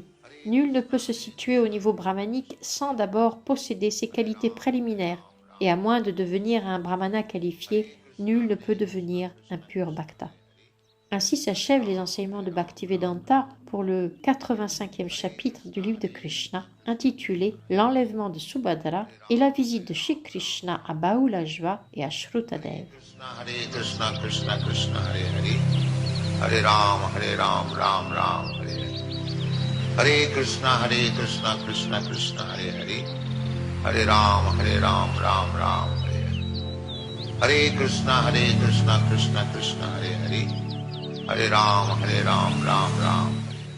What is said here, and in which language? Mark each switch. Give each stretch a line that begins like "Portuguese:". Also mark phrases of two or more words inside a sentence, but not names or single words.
French: Nul ne peut se situer au niveau brahmanique sans d'abord posséder ces qualités préliminaires, et à moins de devenir un brahmana qualifié, nul ne peut devenir un pur bhakta. Ainsi s'achèvent les enseignements de Bhaktivedanta pour le 85e chapitre du livre de Krishna, intitulé L'enlèvement de Subhadra et la visite de Shri Krishna à Bahulajva et à Shrutadev.
Sanskrit: Krishna Krishna Krishna Hare Hare Hare Ram Ram Ram Hare Hare Hare Krishna Krishna Krishna Hare Hare Hare Ram Ram Ram Hare Hare Hare Krishna Krishna Krishna Hare Hare Hare Ram Ram Ram